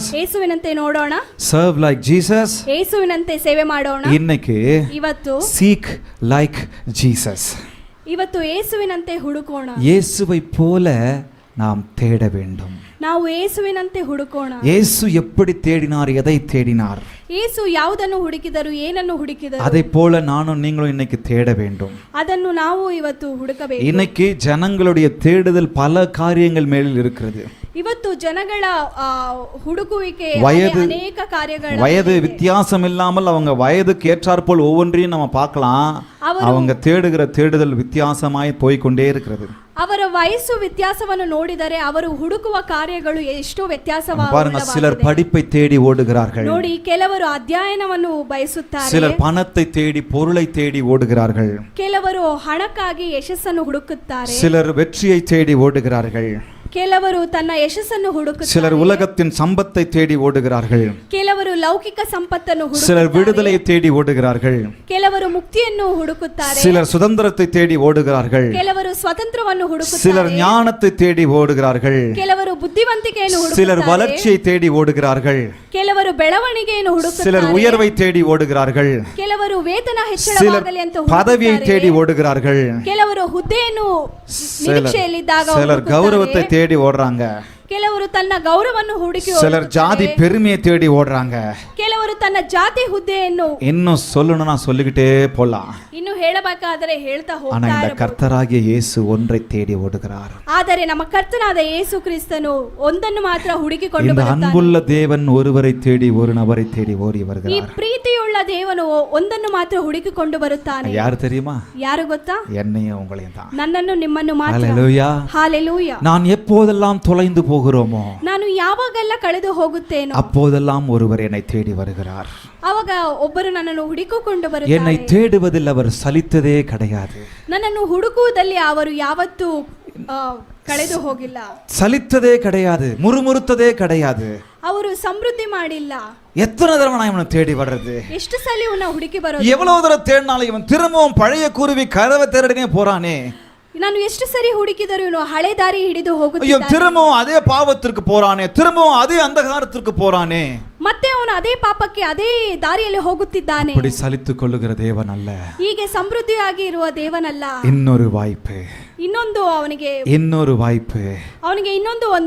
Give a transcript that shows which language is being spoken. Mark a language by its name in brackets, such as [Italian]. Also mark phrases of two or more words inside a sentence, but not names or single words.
[Kannada] ಯೇಸುವಿನಂತೆ ನೋಡೋಣ. [English] Serve like Jesus. [Kannada] ಯೇಸುವಿನಂತೆ ಸೇವೆ ಮಾಡೋಣ. [Tamil] இன்னைக்கு [Kannada] ಇವತ್ತು [English] seek like Jesus. [Kannada] ಇವತ್ತು ಯೇಸುವಿನಂತೆ ಹುಡುಕೋಣ. [Tamil] இயேசுவை போல நாம் தேட வேண்டும். [Kannada] ನಾವು ಯೇಸುವಿನಂತೆ ಹುಡುಕೋಣ. [Tamil] இயேசு எப்படி தேடினார், எதை தேடினார்? [Kannada] ಯೇಸು ಯಾವುದನ್ನು ಹುಡುಕಿದರು, ಏನನ್ನು ಹುಡುಕಿದರು, [Tamil] அதை போல நானும் நீங்களும் இன்னைக்கு தேட வேண்டும். [Kannada] ಅದನ್ನು ನಾವು ಇವತ್ತು ಹುಡುಕಬೇಕು. [Tamil] இன்னைக்கு ஜனங்களுடைய தேடுதல் பல காரியங்கள் மேலில் இருக்கிறது. [Kannada] ಇವತ್ತು ಜನಗಳ ಹುಡುಕುವಿಕೆ ಅನೇಕ ಕಾರ್ಯಗಳು, [Tamil] வயது வித்தியாசம் இல்லாமல் அவங்க வயதுக்கு ஏற்றாற்போல் ஒவ்வொன்றையும் நம்ம பார்க்கலாம். அவங்க தேடுகிற தேடுதல் வித்தியாசமாய் போய்கொண்டே இருக்கிறது. [Kannada] ಅವರ ವಯಸ್ಸು ವ್ಯತ್ಯಾಸವನ್ನು ನೋಡಿದರೆ ಅವರು ಹುಡುಕುವ ಕಾರ್ಯಗಳು ಎಷ್ಟು [Tamil] பாருங்க, சிலர் படிப்பை தேடி ஓடுகிறார்கள். [Kannada] ನೋಡಿ, ಕೆಲವರು ಅಧ್ಯಯನವನ್ನು ಬಯಸುತ್ತಾರೆ. [Tamil] சிலர் பணத்தை தேடி பொருளை தேடி ஓடுகிறார்கள். [Kannada] ಕೆಲವರು ಹಣಕ್ಕಾಗಿ ಯಶಸ್ಸನ್ನು ಹುಡುಕುತ್ತಾರೆ. [Tamil] சிலர் வெற்றியை தேடி ஓடுகிறார்கள். [Kannada] ಕೆಲವರು ತನ್ನ ಯಶಸ್ಸನ್ನು ಹುಡುಕುತ್ತಾರೆ. [Tamil] சிலர் உலகத்தின் சம்பத்தை தேடி ஓடுகிறார்கள். [Kannada] ಕೆಲವರು ಲೌಕಿಕ ಸಂಪತ್ತನ್ನು ಹುಡುಕುತ್ತಾರೆ. [Tamil] சிலர் விடுதலையை தேடி ஓடுகிறார்கள். [Kannada] ಕೆಲವರು ಮುಕ್ತಿಯನ್ನು ಹುಡುಕುತ್ತಾರೆ. [Tamil] சிலர் சுதந்திரத்தை தேடி ஓடுகிறார்கள். [Kannada] ಕೆಲವರು ಸ್ವತಂತ್ರವನ್ನು ಹುಡುಕುತ್ತಾರೆ. [Tamil] சிலர் ஞானத்தை தேடி ஓடுகிறார்கள். [Kannada] ಕೆಲವರು ಬುದ್ಧಿವಂತಿಕೆಯನ್ನು ಹುಡುಕುತ್ತಾರೆ. [Tamil] சிலர் வளர்ச்சியை தேடி ஓடுகிறார்கள். [Kannada] ಕೆಲವರು ಬೆಳವಣಿಗೆಯನ್ನು ಹುಡುಕುತ್ತಾರೆ. [Tamil] சிலர் உயர்வை தேடி ஓடுகிறார்கள். [Kannada] ಕೆಲವರು ವೇತನ ಹೆಚ್ಚಳವಾಗಲಿ ಅಂತ ಹುಡುಕುತ್ತಾರೆ. [Tamil] பதவியை தேடி ஓடுகிறார்கள். [Kannada] ಕೆಲವರು ಹುದ್ದೆಯನ್ನು ನಿರೀಕ್ಷೆಯಲ್ಲಿದ್ದಾಗ [Tamil] சிலர் கௌரவத்தை தேடி ஓடுறாங்க. [Kannada] ಕೆಲವರು ತನ್ನ ಗೌರವವನ್ನು ಹುಡುಕಿ, [Tamil] சிலர் ஜாதி பெருமையை தேடி ஓடுறாங்க. [Kannada] ಕೆಲವರು ತನ್ನ ಜಾತಿ ಹುದ್ದೆಯನ್ನು, [Tamil] இன்னும் சொல்லணும்னா சொல்லிக்கிட்டே போலாம். [Kannada] ಇನ್ನು ಹೇಳಬೇಕಾದರೆ ಹೇಳ್ತಾ [Tamil] ஆனா [Kannada] ಹೋಗ್ತಾ [Tamil] இந்த [Kannada] ಇರಬಹುದು. [Tamil] கர்த்தராகிய இயேசு ஒன்றை தேடி ஓடுகிறார். [Kannada] ಆದರೆ ನಮ್ಮ ಕರ್ತನಾದ ಯೇಸು ಕ್ರಿಸ್ತನು ಒಂದನ್ನು ಮಾತ್ರ ಹುಡುಕಿಕೊಂಡು [Tamil] இந்த [Kannada] ಬರುತ್ತಾನೆ. [Tamil] அன்புள்ள தேவன் ஒருவரை தேடி ஒரு நபரை தேடி ஓடி [Kannada] ಈ [Tamil] வருகிறார். [Kannada] ಪ್ರೀತಿಯುಳ್ಳ ದೇವನು ಒಂದನ್ನು ಮಾತ್ರ ಹುಡುಕಿಕೊಂಡು ಬರುತ್ತಾನೆ. [Tamil] யாரு தெரியுமா? [Kannada] ಯಾರು ಗೊತ್ತಾ? [Tamil] என்னையும் உங்களையும் தான். [Kannada] ನನ್ನನ್ನು ನಿಮ್ಮನ್ನು ಮಾತ್ರ. [Tamil] ஹல்லேலூயா. [Kannada] ಹಾಲೆಲೂಯಾ. [Tamil] நான் எப்போதெல்லாம் தொலைந்து போகிறோமோ, [Kannada] ನಾನು ಯಾವಾಗೆಲ್ಲ ಕಳೆದು ಹೋಗುತ್ತೇನೋ [Tamil] அப்போதெல்லாம் ஒருவர் என்னை தேடி வருகிறார். [Kannada] ಅವಾಗ ಒಬ್ಬರು ನನ್ನನ್ನು ಹುಡುಕಿಕೊಂಡು [Tamil] என்னை [Kannada] ಬರುತ್ತಾರೆ. [Tamil] தேடுவதில் அவர் சலித்ததே கிடையாது. [Kannada] ನನ್ನನ್ನು ಹುಡುಕುವುದಲ್ಲಿ ಅವರು ಯಾವತ್ತೂ ಕಳೆದು ಹೋಗಿಲ್ಲ. [Tamil] சலித்ததே கிடையாது, முறுமுறுத்ததே கிடையாது. [Kannada] ಅವರು ಸಮೃದ್ಧಿ ಮಾಡಿಲ್ಲ. [Tamil] எத்தனை தடவை நான் இவனை தேடி வர்றது? [Kannada] ಎಷ್ಟು ಸಲ ಇವನ್ನ ಹುಡುಕಿ ಬರೋದು? [Tamil] எவ்வளவு தடவை தேடினாலும் இவன் திரும்பவும் பழைய குருவி கதவை தேடினே போறானே. [Kannada] ನಾನು ಎಷ್ಟು ಸರಿ ಹುಡುಕಿದರೂ ಇವನು ಹಳೆ ದಾರಿ ಹಿಡಿದು [Tamil] ஐயோ, [Kannada] ಹೋಗುತ್ತಿದ್ದಾನೆ. [Tamil] திரும்பவும் அதே பாவத்திற்கு போறானே, திரும்பவும் அதே அந்தகாரத்திற்கு போறானே. [Kannada] ಮತ್ತೆ ಅವನು ಅದೇ ಪಾಪಕ್ಕೆ ಅದೇ ದಾರಿಯಲ್ಲಿ ಹೋಗುತ್ತಿದ್ದಾನೆ. [Tamil] அப்படி சலித்துக் கொள்ளுகிற தேவன் அல்ல. [Kannada] ಹೀಗೆ ಸಮೃದ್ಧಿಯಾಗಿ ಇರುವ ದೇವನಲ್ಲ. [Tamil] இன்னொரு வாய்ப்பு, [Kannada] ಇನ್ನೊಂದು ಅವನಿಗೆ [Tamil] இன்னொரு வாய்ப்பு, [Kannada] ಅವನಿಗೆ ಇನ್ನೊಂದು ಒಂದು